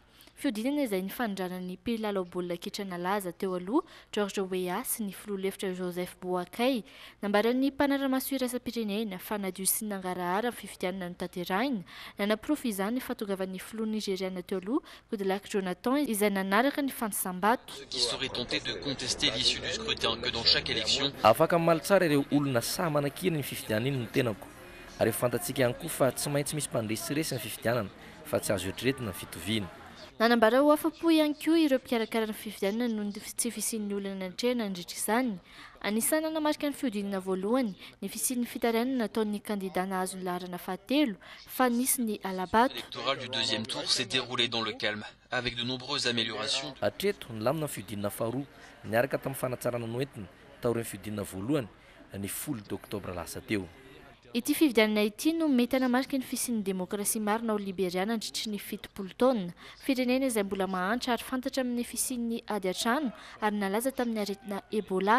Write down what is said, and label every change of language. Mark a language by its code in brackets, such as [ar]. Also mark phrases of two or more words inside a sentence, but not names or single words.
[mg] Fihodinana izay nifanindranan'ny mpilalao baolina kitra nalaza teo aloha George Weah sy ny filoha lefitra Joseph Boakai nambaran'ny mpanara-maso iraisam-pirenena fanadio sy nangarahara amin'ny fifidianana notanterahina nanaprofy izany fahatongavan'ny filoha nigeriana teo aloha Goodluck Jonathan izay nanaraka ny fanasambato. [fr] Qui serait tenté de contester l'issue du scrutin que dans chaque élection. [mg] Afaka mamaly tsara ireo olona sa manan-kirana ny fifidianana iny no tenako. Ary fantatsika ihany koa fa tsy maintsy misy mpandresiresa ny fifidianana fa tsy azo eritreretina ny fitoviana. Nanambara ho afa-po ihany koa ireo mpikarakara ny fifidianana noho ny tsy fisian'ny olona nantrehana nandritra izany. Anisany nanamarika ny fihodinana voalohany ny fisian'ny fitarainana nataon'ny kandida nahazo ny laharana fahatelo fa nisy ny Alabato. [fr] L'électoral du deuxième tour s'est déroulé dans le calme avec de nombreuses améliorations. [mg] Hatreto nilamina ny fihodinana faharoa niaraka tamin'ny fanatsarana noentina taorian'ny fihodinana voalohany ny 10 Oktobra lasa teo. Ity fifidianana ity no mety hanamarika ny fisian'ny demokrasia marina ao Liberia nandritry ny 70 taona. Firenena izay mbola mahantra ary fantatra amin'ny fisian'ny ady hatrano ary nalaza tamin'ny aretina Ebola.